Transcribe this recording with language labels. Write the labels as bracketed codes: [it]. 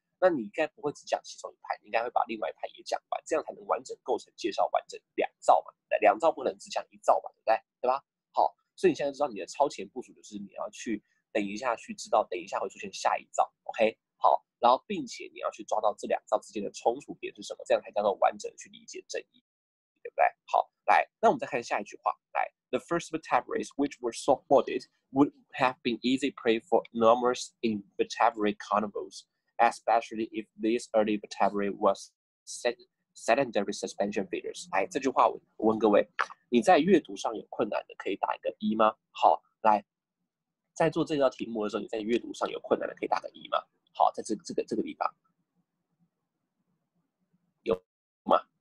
[zh] 那你应该不会只讲其中一派，你应该会把另外一派也讲完，这样才能完整构成介绍完整2造嘛。 2造不能只讲1造嘛，对不对？对吧？好，所以你现在知道你的超前部署就是你要去等一下去知道，等一下会出现下一造 ，OK？好，然后并且你要去抓到这2造之间的冲突点是什么，这样才叫做完整的去理解争议，对不对？好，来，那我们再看下一句话，来 [en] ，The first vertebrates which were soft-bodied would have been easy prey for numerous invertebrate carnivores, especially if this early vertebrate was sedentary suspension feeders。 [zh] 来，这句话我问各位，你在阅读上有困难的可以打一个1吗？好，来，在做这道题目的时候，你在阅读上有困难的可以打个1吗？好，在这个地方有吗？